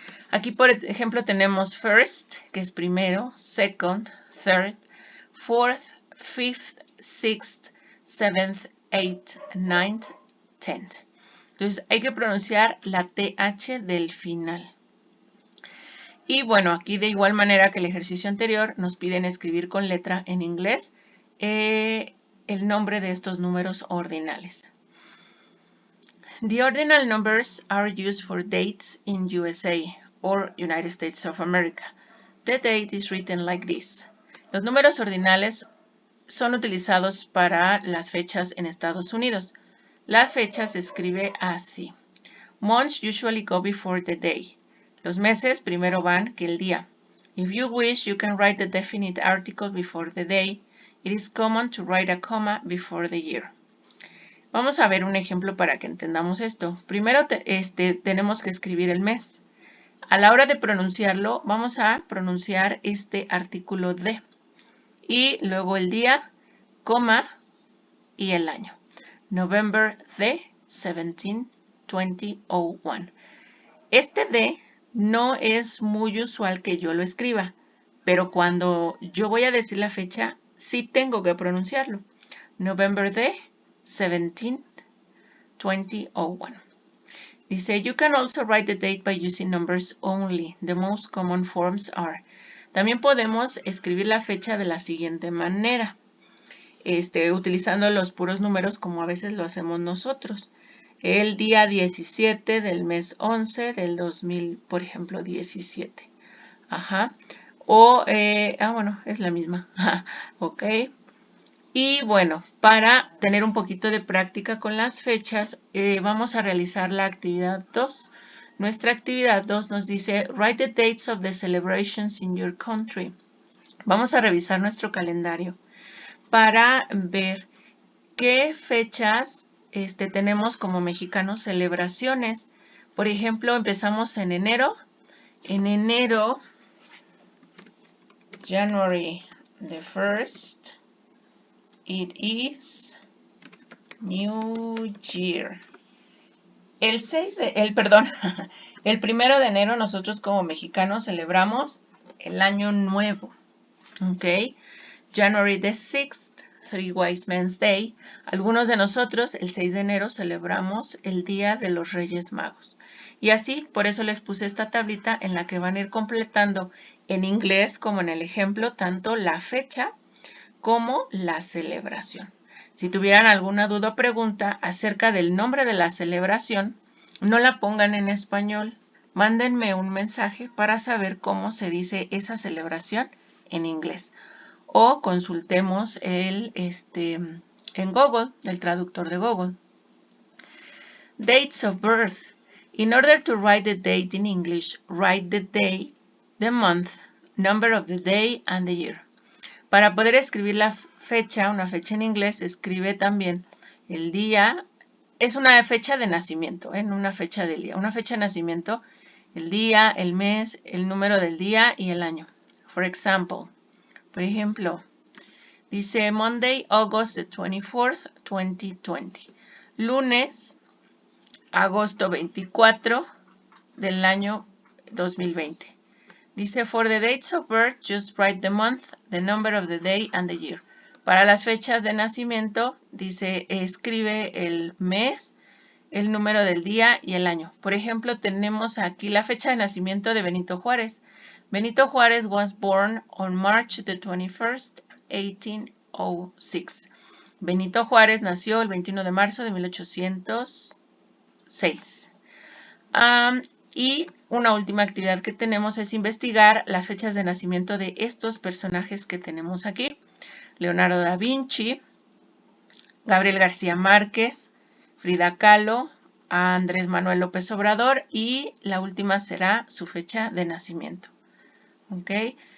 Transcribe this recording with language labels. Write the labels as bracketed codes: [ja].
[es] Aquí, por ejemplo, tenemos [en] first, [es] que es primero, [en] second, third, fourth, fifth, sixth, seventh, eighth, ninth, tenth. [es] Entonces, hay que pronunciar la TH del final. Y bueno, aquí de igual manera que el ejercicio anterior, nos piden escribir con letra en inglés el nombre de estos números ordinales. [en] The ordinal numbers are used for dates in USA or United States of America. The date is written like this. [es] Los números ordinales son utilizados para las fechas en Estados Unidos. La fecha se escribe así. [en] Months usually go before the day. [es] Los meses primero van que el día. [en] If you wish, you can write the definite article before the day. It is common to write a comma before the year. [es] Vamos a ver un ejemplo para que entendamos esto. Primero tenemos que escribir el mes. A la hora de pronunciarlo, vamos a pronunciar este artículo de. Y luego el día, coma, y el año. [en] November the 17, 2001. [es] Este de no es muy usual que yo lo escriba, pero cuando yo voy a decir la fecha, sí tengo que pronunciarlo. [en] November the 17, 2001. [es] Dice, [en] you can also write the date by using numbers only. The most common forms are. [es] También podemos escribir la fecha de la siguiente manera, utilizando los puros números como a veces lo hacemos nosotros. El día 17 del mes 11 del 2000, por ejemplo, 17. Ajá. O, bueno, es la misma. Ok. Y bueno, para tener un poquito de práctica con las fechas, vamos a realizar la actividad 2. Nuestra actividad 2 nos dice, [en] write the dates of the celebrations in your country. [es] Vamos a revisar nuestro calendario para ver qué fechas tenemos como mexicanos celebraciones. Por ejemplo, empezamos en enero. En enero, [en] January the 1st, it is New Year. [es] El 1 de enero nosotros como mexicanos celebramos el Año Nuevo. ¿Ok? [en] January the 6th, Three Wise Men's Day. [es] Algunos de nosotros el 6 de enero celebramos el Día de los Reyes Magos. Y así, por eso les puse esta tablita en la que van a ir completando en inglés como en el ejemplo, tanto la fecha como la celebración. Si tuvieran alguna duda o pregunta acerca del nombre de la celebración, no la pongan en español. Mándenme un mensaje para saber cómo se dice esa celebración en inglés. O consultemos en Google, el traductor de Google. [en] Dates of birth. In order to write the date in English, write the day, the month, number of the day, and the year. [es] Para poder escribir la fecha, una fecha en inglés, escribe también el día. Es una fecha de nacimiento, no una fecha del día. Una fecha de nacimiento, el día, el mes, el número del día y el año. [en] For example, [es] por ejemplo, dice [en] Monday, August the 24th, 2020. [es] Lunes, agosto 24 del año 2020. Dice, [en] for the dates of birth, just write the month, the number of the day, and the year. [es] Para las fechas de nacimiento, dice, escribe el mes, el número del día y el año. Por ejemplo, tenemos aquí la fecha de nacimiento de Benito Juárez. [en] Benito Juárez was born on March the 21st, 1806. [es] Benito Juárez nació el 21 de marzo de 1806. Y una última actividad que tenemos es investigar las fechas de nacimiento de estos personajes que tenemos aquí. Leonardo da Vinci, Gabriel García Márquez, Frida Kahlo, Andrés Manuel López Obrador y la última será su fecha de nacimiento. ¿Ok?